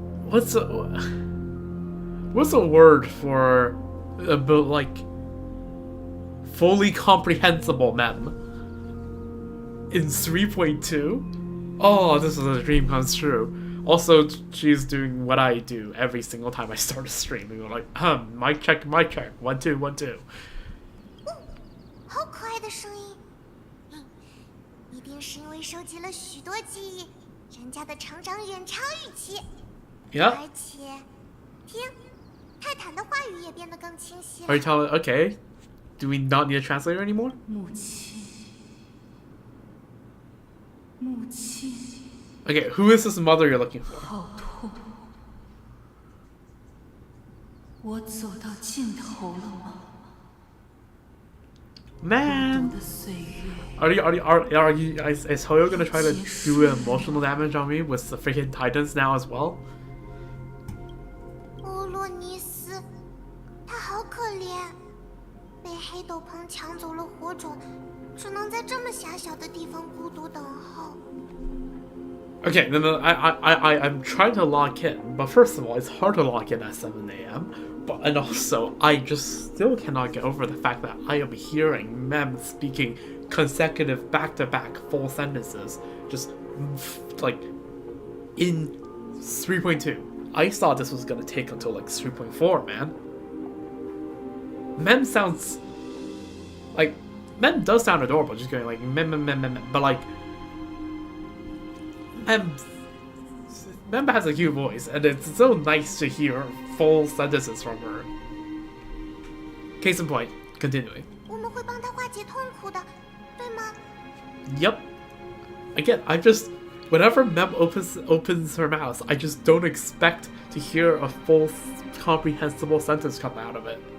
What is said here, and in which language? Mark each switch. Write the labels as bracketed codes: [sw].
[en] What's a word for like fully comprehensible Mem in 3.2? Oh, this is a dream comes true. Also, she's doing what I do every single time I start a stream. We go like, mic check, 1 2 1 2. [zh] 好可爱的声音，一定是因为收集了许多记忆，人家的成长远超预期。 [en] Yeah. [zh] 而且，听，泰坦的话语也变得更清晰 [en] Are you [zh] 了。 [en] telling? Okay. Do we not need a translator anymore? [zh] 母亲，母亲， [en] Okay, who is this mother you're looking for? [zh] 好痛！我走到尽头了吗？ [en] Man, [zh] 的岁月， [en] is Hoyo gonna try to do emotional damage on me with the freaking Titans now as well? [zh] 欧洛尼斯，他好可怜，被黑斗篷抢走了火种，只能在这么狭小的地方孤独等候。 [en] Okay, no, I'm trying to lock in, but first of all, it's hard to lock in at 7 a.m. And also, I just still cannot get over the fact that I am hearing Mem speaking consecutive back-to-back full sentences, just like in 3.2. I thought this was gonna take until like 3.4, man. Mem sounds like Mem does sound adorable, just going like mem, but like. Mem has a cute voice, and it's so nice to hear full sentences from her. Case in point, continuing. [zh] 我们会帮他化解痛苦的，对吗？ [en] Yep. Again, whenever Mem opens her mouth, I just don't expect to hear a full, comprehensible sentence come out of it.